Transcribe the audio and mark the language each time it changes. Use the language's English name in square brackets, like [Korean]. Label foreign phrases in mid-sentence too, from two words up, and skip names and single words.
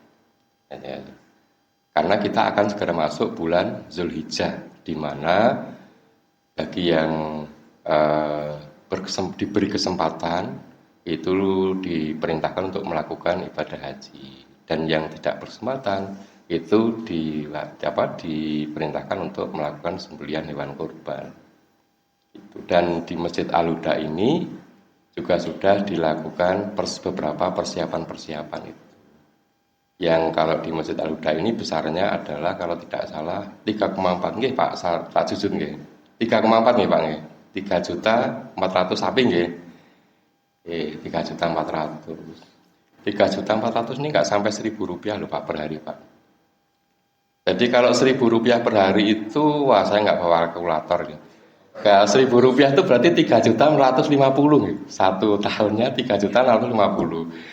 [Indonesian] Karena kita akan segera masuk bulan Zulhijjah, di mana bagi yang diberi kesempatan itu diperintahkan untuk melakukan ibadah haji, dan yang tidak berkesempatan itu diperintahkan untuk melakukan sembelian hewan kurban. Dan di Masjid Al-Huda ini juga sudah dilakukan beberapa persiapan-persiapan itu. Yang kalau di Masjid Al-Huda ini besarnya adalah kalau tidak salah 3,4 nggih Pak Jujun nggih. 3,4 nggih Pak nggih. 3.400.000 sapi nggih. 3.400.000. 3.400.000 ini enggak sampai Rp1.000 loh Pak per hari Pak. Jadi kalau Rp1.000 per hari itu, wah saya enggak bawa kalkulator nih. Kalau Rp1.000 itu berarti 3.450.000. Satu tahunnya 3.450.000.